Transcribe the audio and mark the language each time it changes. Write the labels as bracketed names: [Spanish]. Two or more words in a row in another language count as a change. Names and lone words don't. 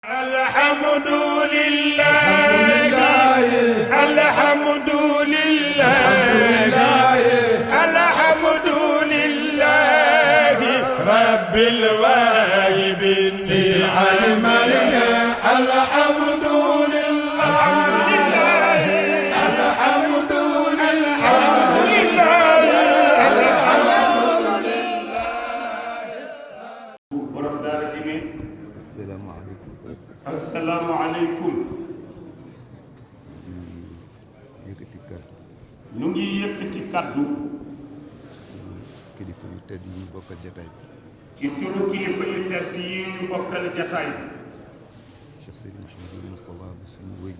[Arabic] الحمد لله الحمد لله الحمد لله رب الواهبين علمنا الحمد لله الحمد لله السلام عليكم [Wolof] ñu ngi yëkkati kaddu kilifa yu tedd yi ñu bokkal jataay bi ci turu kilifa yu tedd yi ñu bokkal jataay bi Cheikh Seydi Mouhamadul Moustapha bu suñu wayjur